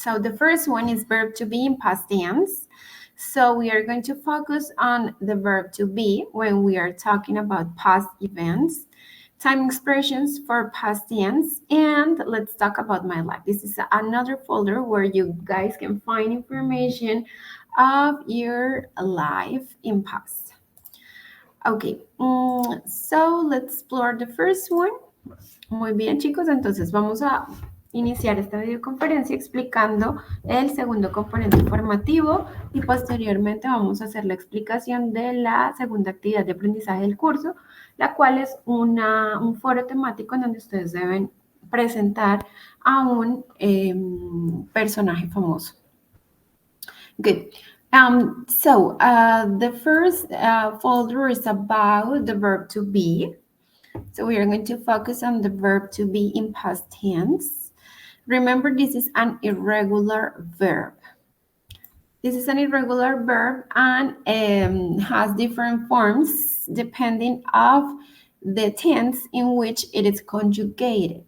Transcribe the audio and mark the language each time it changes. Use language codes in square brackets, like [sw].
[en] So the first one is verb to be in past tense. So we are going to focus on the verb to be when we are talking about past events, time expressions for past tense, and let's talk about my life. This is another folder where you guys can find information of your life in past. Okay, so let's explore the first one. [es] Muy bien, chicos, entonces vamos a iniciar esta videoconferencia explicando el segundo componente informativo y posteriormente vamos a hacer la explicación de la segunda actividad de aprendizaje del curso, la cual es un foro temático en donde ustedes deben presentar a un personaje famoso. [en] Good. The first folder is about the verb to be. So we are going to focus on the verb to be in past tense. Remember, this is an irregular verb. This is an irregular verb and has different forms depending of the tense in which it is conjugated.